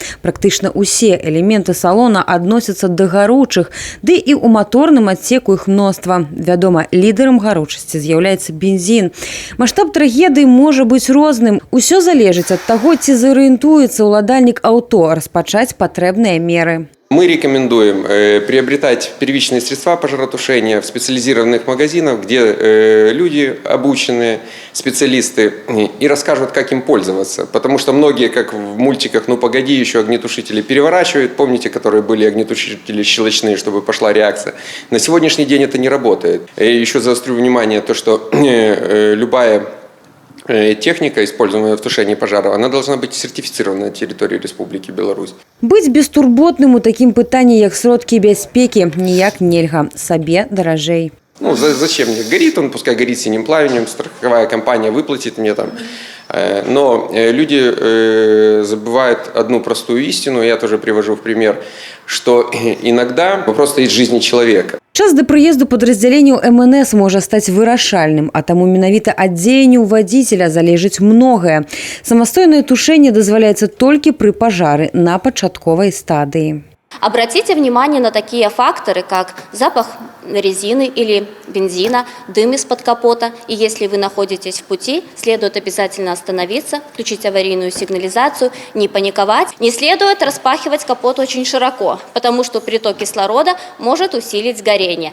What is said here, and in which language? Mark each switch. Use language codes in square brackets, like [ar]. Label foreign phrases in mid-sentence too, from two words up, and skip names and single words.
[be] Практычна ўсе элементы салона адносяцца да гаручых, ды і ў маторным адсеку іх мноства. Вядома, лідарам гаручасці з'яўляецца бензін. Маштаб трагедыі можа быць розным. Усё залежыць ад таго, ці зарыентуецца ўладальнік аўто распачаць патрэбныя меры. [ru] Мы рекомендуем приобретать первичные средства пожаротушения в специализированных магазинах, где люди, обученные специалисты, и расскажут, как им пользоваться. Потому что многие, как в мультиках «Ну погоди», еще огнетушители переворачивают. Помните, которые были огнетушители щелочные, чтобы пошла реакция. На сегодняшний день это не работает. Еще заострю внимание то, что любая техника, используемая в тушении пожаров, она должна быть сертифицирована на территории Республики Беларусь. [be] Быць бестурботным у такім пытанні, як сродкі бяспекі, ніяк нельга. Сабе даражэй. Ну, [ru] зачем мне? Горит он, пускай горит синим пламенем, страховая компания выплатит мне там. Но люди забывают одну простую истину, я тоже привожу в пример, что иногда вопрос стоит в жизни человека. [be] Час да прыезду падраздзяленняў МНС можа стаць вырашальным, а таму менавіта ад дзеянняў вадзіцеля залежыць многае. Самастойнае тушэнне дазваляецца толькі пры пажары на пачатковай стадыі. [ru] Обратите внимание на такие факторы, как запах резины или бензина, дым из-под капота. И если вы находитесь в пути, следует обязательно остановиться, включить аварийную сигнализацию, не паниковать. Не следует распахивать капот очень широко, потому что приток кислорода может усилить горение.